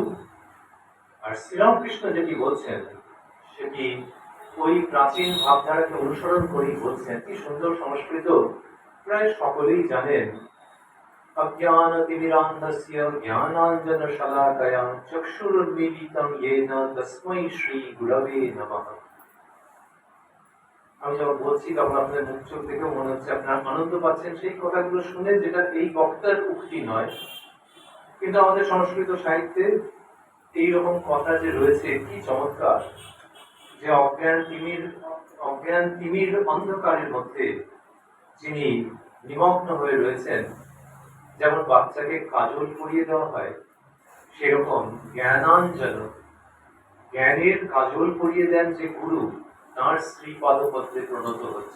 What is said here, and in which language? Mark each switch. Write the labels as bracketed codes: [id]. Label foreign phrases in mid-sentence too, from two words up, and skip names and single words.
[bn] আর শ্রীরামকৃষ্ণ যেটি বলছেন সেটি ওই প্রাচীন ভাবধারাকে অনুসরণ করেই বলছেন। কি সুন্দর সংস্কৃত, প্রায় সকলেই জানেন। [sa] অজ্ঞানতিমিরান্ধস্য জ্ঞানাঞ্জনশলাকয়া চক্ষুরুন্মীলিতং येन তস্मै শ্রী গুরবে নমঃ। [bn] আমি যখন বলছি তখন আপনাদের মুখ চোখ দেখেও মনে হচ্ছে আপনারা আনন্দ পাচ্ছেন সেই কথাগুলো শুনে, যেটা এই বক্তার উক্তি নয়, কিন্তু আমাদের সংস্কৃত সাহিত্যে এইরকম কথা যে রয়েছে, কি চমৎকার, যে অজ্ঞান তিমির অন্ধকারের মধ্যে যিনি নিমগ্ন হয়ে রয়েছেন, যেমন বাচ্চাকে কাজল পরিয়ে দেওয়া হয়, সেরকম জ্ঞানাঞ্জন, জ্ঞানের কাজল পরিয়ে দেন যে গুরু, তাঁর শ্রী পাদপদ্মে প্রণত হচ্ছে।